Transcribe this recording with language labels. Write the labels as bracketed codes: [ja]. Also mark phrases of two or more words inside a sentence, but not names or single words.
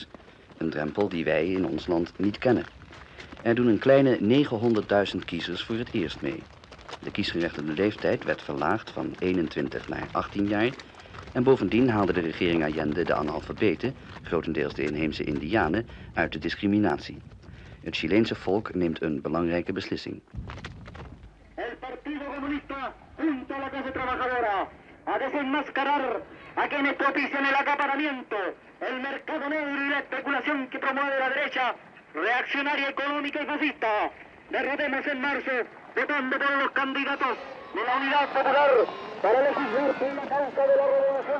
[nl] Een drempel die wij in ons land niet kennen. Er doen een kleine 900.000 kiezers voor het eerst mee. De kiesgerechtigde leeftijd werd verlaagd van 21 naar 18 jaar... en bovendien haalde de regering Allende de analfabeten, grotendeels de inheemse Indianen, uit de discriminatie. Het Chileense volk neemt een belangrijke beslissing. [es] El Partido Comunista junto a la clase trabajadora a desenmascarar a quienes propician el acaparamiento, el mercado negro y la especulación que promueve la derecha reaccionaria, económica y fascista. Derrotemos en marzo, votando por los candidatos de la Unidad Popular para legislar por la causa de la revolución.